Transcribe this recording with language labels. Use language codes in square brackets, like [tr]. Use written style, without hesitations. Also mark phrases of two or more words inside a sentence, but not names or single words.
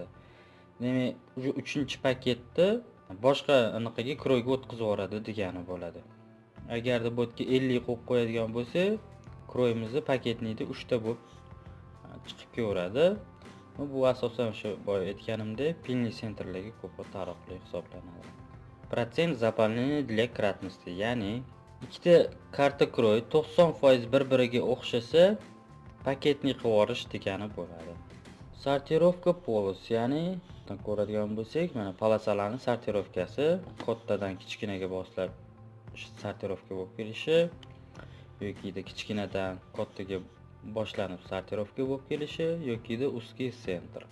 [uz] Demak, shu 3-paketni boshqa anaqaga kroyga o'tkazib yuboradi degani bo'ladi. Agarda bu yerga 50 qo'yib qo'yadigan bo'lsa, kroyimizni paketnikda 3 ta bo'lib chiqib kelaveradi. Bu asosan o'sha boya aytganimdek, pilni sentrlarga ko'proq taalluqli hisoblanadi. [ru] Protsent заполнения для кратности, [uz] ya'ni ikkita karta kroy 90% bir-biriga o'xshasa, paketni qilib yuborish degani bo'ladi. Sortirovka polos, ya'ni ko'radigan bo'lsak, mana polosalarning sortirovkasi kattadan kichkinaga boshlab sortirovka bo'lib kelishi yoki kichkinadan kattaga boshlanib sortirovka bo'lib kelishi yoki [ru] узкий center.